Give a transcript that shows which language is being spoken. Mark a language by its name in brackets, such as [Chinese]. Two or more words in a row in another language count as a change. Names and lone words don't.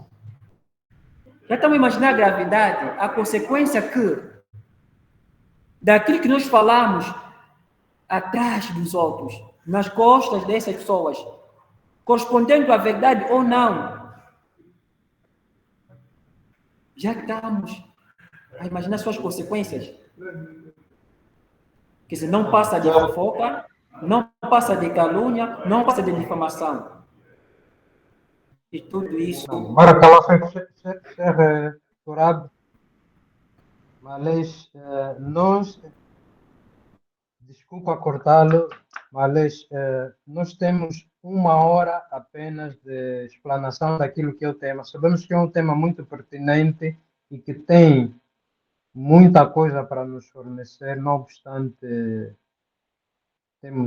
[Portuguese] Já estamos imaginando a gravidade, a consequência que, daquilo que nós falamos atrás dos outros, nas costas dessas pessoas, correspondendo à verdade ou não, já estamos a imaginar suas consequências. Quer dizer, não passa de fofoca, não passa de calúnia, não passa de difamação. E tudo isso... [Arabic] بارك الله فيك شيخ تراب. [Portuguese] معلش nós, desculpa cortá-lo, mas nós temos 1 hora apenas de explanação daquilo que é o tema. Sabemos que é um tema muito pertinente e que tem muita coisa para nos fornecer, não obstante temos